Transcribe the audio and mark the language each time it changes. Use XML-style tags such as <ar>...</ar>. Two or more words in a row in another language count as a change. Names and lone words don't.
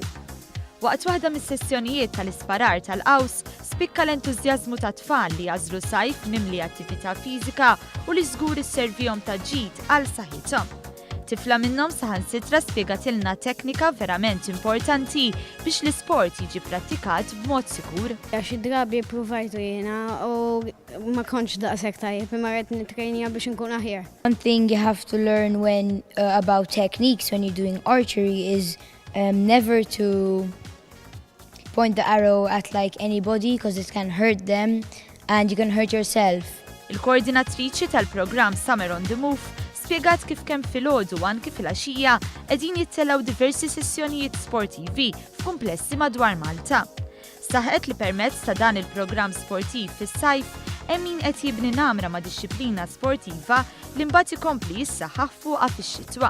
<mt>Waqt waħda mis-sessjonijiet tal-isparar tal-qaws, spikka l-entużjażmu ta' tfal li jażlu sajf mimli attività fiżika u li żgur isservihom ta' ġid għal saħħithom. Tifla minnhom saħansitra spjegatilna teknika verament importanti biex l-isport jiġi prattikat b'mod sikur. Xi drabi provajtu jiena u ma kontx daqshekk tajjeb imma qed nitrejnija biex inkun aħjar.</mt> <en>One thing you have to learn when about techniques when you're doing archery is never to point the arrow at like anybody because it can hurt them and you can hurt yourself.</en> <mt>Il-koordinatriċi tal-programm Summer on the Move spjegat kif kemm filgħodu anki fil-għaxija qegħdin jittellaw diversi sessjonijiet sportivi f'kumplessi madwar Malta. Saħqet li permezz ta' dan il-programm sportiv fis-sajf hemm min qed jibni Namra ma' dixxilpina sportiva li mbagħad ikompli jissaħħaħ fuqha fix-xitwa.</mt>